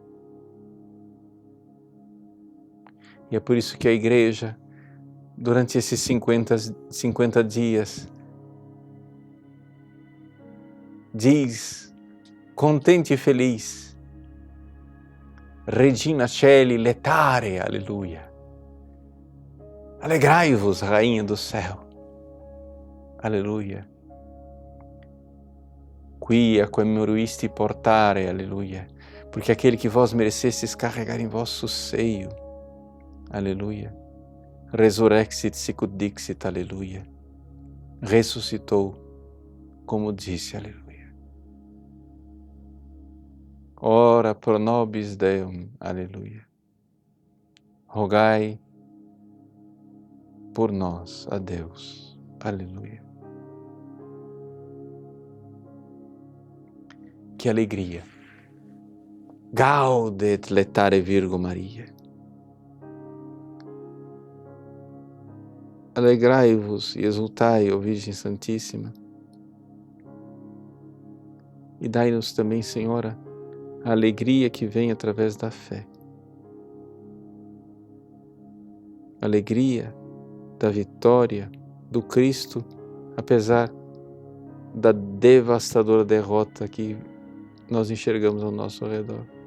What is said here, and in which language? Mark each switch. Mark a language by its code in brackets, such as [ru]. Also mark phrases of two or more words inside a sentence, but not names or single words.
[pt] E é por isso que a Igreja, durante esses 50 dias, diz, contente e feliz, [la] Regina Caeli letare, [pt] aleluia. Alegrai-vos, Rainha do céu, aleluia. [la] Quia quemeruisti portare, [pt] aleluia. Porque aquele que vós merecestes carregar em vosso seio, aleluia. [la] Resurrexit sicut dixit, [pt] aleluia. Ressuscitou, como disse, aleluia. [la] Ora pro nobis Deum, [pt] aleluia. Rogai por nós a Deus, aleluia. Que alegria! [la] Gaudet letare Virgo Maria. [pt] Alegrai-vos e exultai, ó Virgem Santíssima, e dai-nos também, Senhora, a alegria que vem através da fé. Alegria da vitória do Cristo, apesar da devastadora derrota que nós enxergamos ao nosso redor.